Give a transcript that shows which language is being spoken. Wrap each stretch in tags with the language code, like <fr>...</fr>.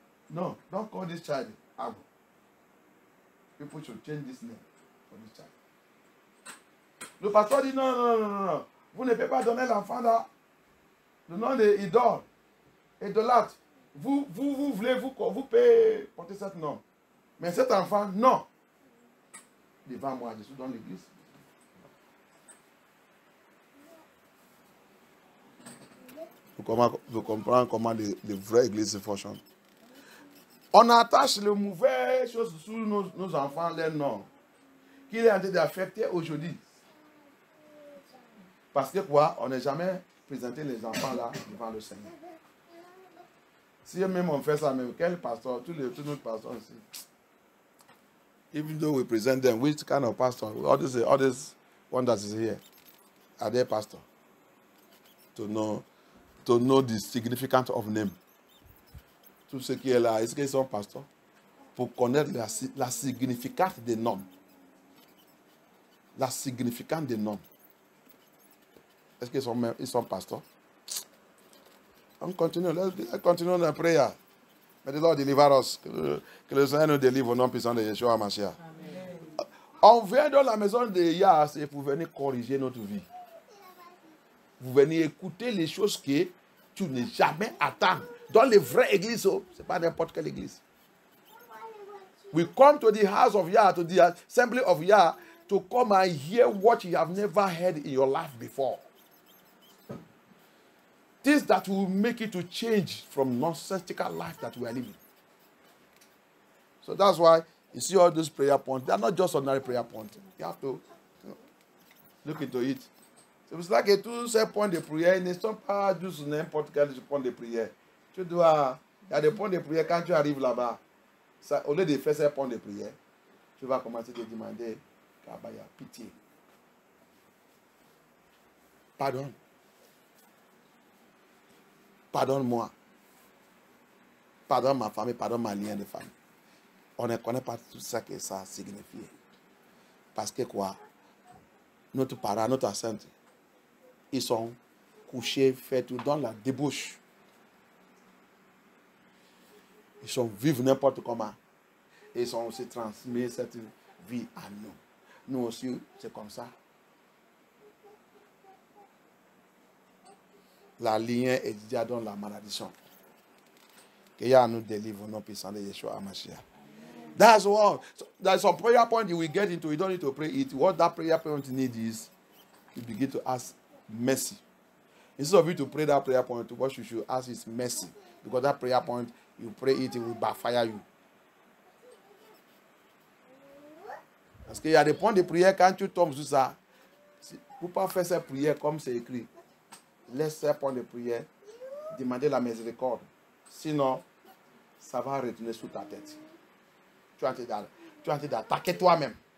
<en>No, don't call this child Abu. People should change this name for this child.</en> <fr>Le pasteur dit non. Vous ne pouvez pas donner l'enfant là le nom d'idole, idolâtre. Vous voulez, vous payez porter cet nom. Mais cet enfant, non. Devant moi, je suis dans l'église. Vous comprenez comment les vraies églises fonctionnent. On attache les mauvaises choses sur nos enfants, leur nom, qui est en train d'affecter aujourd'hui. Parce que quoi? On n'a jamais présenté les enfants là devant le Seigneur. Si même on fait ça, même quel pasteur, tous nos pasteurs ici.</fr> <en>Even though we present them, which kind of pastor? All this one that is here, are they pastor? To know the significance of name.</en> <fr>Tout ce qui est là, est-ce qu'ils sont pasteurs? Pour connaître la significance des noms. La significance des noms. Est-ce qu'ils sont pasteurs? On continue.</fr> <en>Let's continue</en> <fr>la prière.</fr> <en>May the Lord deliver us.</en> <fr>Que le Seigneur nous délivre au nom puissant de Yeshua HaMashiach. On vient dans la maison de Yah, c'est pour venir corriger notre vie. Vous venez écouter les choses que tu n'es jamais attendre. Dans les vraies églises, ce n'est pas n'importe quelle église.</fr> <en>We come to the house of Yah, to the assembly of Yah, to come and hear what you have never heard in your life before. Things that will make you to change from nonsensical life that we are living. So that's why you see all those prayer points. They are not just ordinary prayer points. You have to look into it.</en> <fr>C'est pour cela que tous ces points de prière ne sont pas juste n'importe quel point de prière. Tu dois, il y a des points de prière quand tu arrives là-bas. Au lieu de faire ces points de prière, tu vas commencer à te demander, Kabaya, pitié. Pardon. Pardonne-moi. Pardonne ma famille, pardonne ma lien de famille. On ne connaît pas tout ça que ça signifie. Parce que quoi? Notre parent, notre enceinte, ils sont couchés, fait tout dans la débauche. Ils sont vivent n'importe comment. Et ils sont aussi transmis cette vie à nous. Nous aussi, c'est comme ça. La lignée est déjà dans la malédiction. Que Yah nous délivre au nom puissant de Yeshua HaMashiach.</fr> <en>That's all. So there's some prayer point you will get into. You don't need to pray it. What that prayer point need is you begin to ask mercy. Instead of you to pray that prayer point, what you should ask is mercy. Because that prayer point, you pray it will backfire you.</en> <fr>Parce qu'il y a des points de prière, quand tu tombes sur ça, pour ne pas faire cette prière comme c'est écrit, laisse ces points de prière, demander la miséricorde. Sinon, ça va retourner sous ta tête. Tu es en train d'attaquer toi-même.</fr>